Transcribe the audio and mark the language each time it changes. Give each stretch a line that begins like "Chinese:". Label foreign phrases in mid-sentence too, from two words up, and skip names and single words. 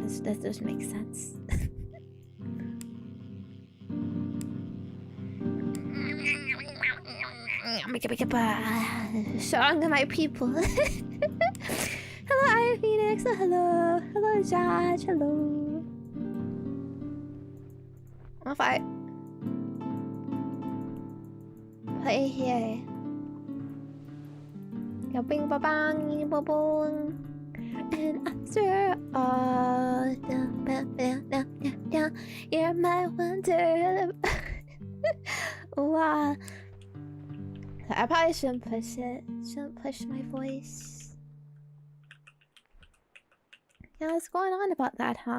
English: This doesn't make sense. Song of my people. Hello, Iron Phoenix. Oh, hello. Hello, Josh. Hello. What if I play here? Yo, bing ba bang, ba boom. And after all, you're my wonder. Wow. I probably shouldn't push it. Shouldn't push my voice. Yeah, what's going on about that, huh?